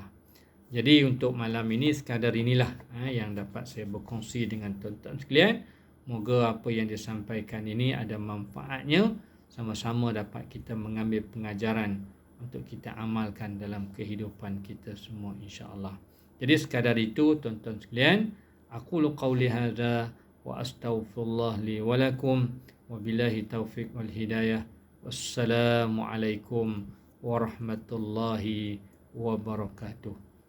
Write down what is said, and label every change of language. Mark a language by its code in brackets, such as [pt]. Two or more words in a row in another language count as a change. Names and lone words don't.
[ms] Jadi untuk malam ini sekadar inilah yang dapat saya berkongsi dengan tuan-tuan sekalian. Moga apa yang disampaikan ini ada manfaatnya, sama-sama dapat kita mengambil pengajaran untuk kita amalkan dalam kehidupan kita semua, [ar] إن شاء الله. [ms] Jadi sekadar itu tuan-tuan sekalian, [ar] أقول قولي هذا وأستغفر الله لي ولكم وبالله توفيق والهداية. والسلام عليكم ورحمة الله وبركاته.